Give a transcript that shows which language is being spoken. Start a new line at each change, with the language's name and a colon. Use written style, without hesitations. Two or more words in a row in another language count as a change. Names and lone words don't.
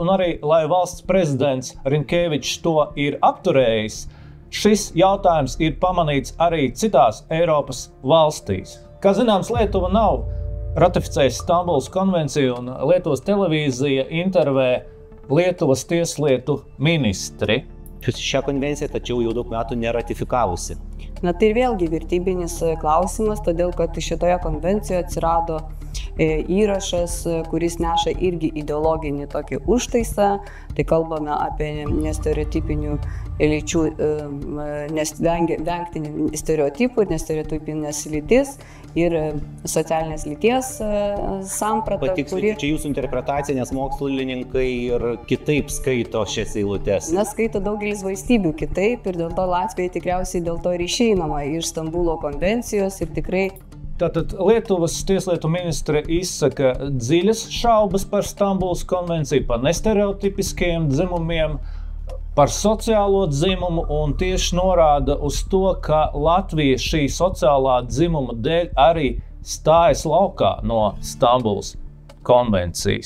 Latvian: Un arī, lai valsts prezidents Rinkēvičs to ir apturējis, šis jautājums ir pamanīts arī citās Eiropas valstīs. Kā zināms, Lietuva nav ratificējusi Stambulas konvenciju, un Lietuvas televīzija intervē Lietuvas tieslietu ministri.
Lithuanian: Šią konvenciją, tačiau jau daug metų neratifikavusi. Tai vėlgi vertybinis klausimas, todėl kad šitoje konvencijoje atsirado įrašas, kuris neša irgi ideologinį tokį užtaisą. Tai kalbame apie nestereotipinių lyčių, vengti stereotipų ir nestereotipinės lytis ir socialinės lyties sampratą. Patikslinkite, čia jūsų interpretacija, nes mokslininkai ir kitaip skaito šias eilutes. Skaito daugelis valstybių kitaip ir dėl to Latvijai tikriausiai dėl to ir išeinama iš Stambulo konvencijos ir tikrai.
Latvian: Tātad Lietuvas tieslietu ministre izsaka dziļas šaubas par Stambulas konvenciju, par nestereotipiskiem dzimumiem, par sociālo dzimumu un tieši norāda uz to, ka Latvija šī sociālā dzimuma dēļ arī stājas laukā no Stambulas konvencijas.